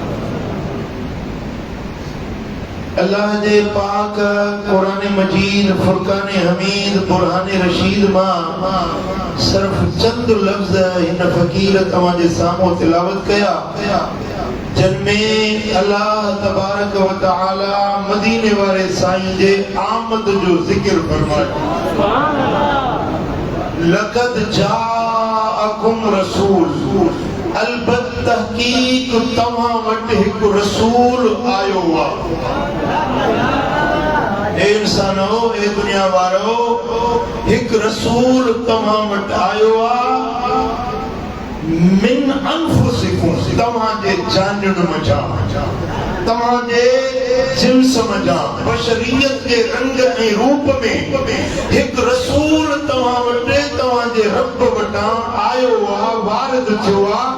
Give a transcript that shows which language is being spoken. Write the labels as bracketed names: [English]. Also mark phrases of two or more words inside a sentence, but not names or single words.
[Sindhi] अल्लाह जे पाक कुरान मजीद फुरकान हमीद बुरहान रशीद मां सिर्फ चंद लफ्ज़ इन फ़कीर तव्हां जे साम्हूं तिलावत कया जिनमें [Arabic] الله تبارك وتعالى [Sindhi] मदीने वाले साईं जे आमद जो ज़िक्र फरमायो। [Arabic] لقد جاءكم رسول [Sindhi] अलबत तहकीक तव्हां वटि हिकु रसूल आयो आहे। ए इंसानो ए दुनिया वारो हिकु रसूल तव्हां वटि आयो आहे [Arabic] من أنفسكم [Sindhi] तव्हां जे जाननि मझां तव्हां जे जिन्स मझां बशरियत जे रंग ऐं रूप में हिकु रसूल तव्हां वटि तव्हां जे रब वटां आयो आहे वारिद थियो आहे।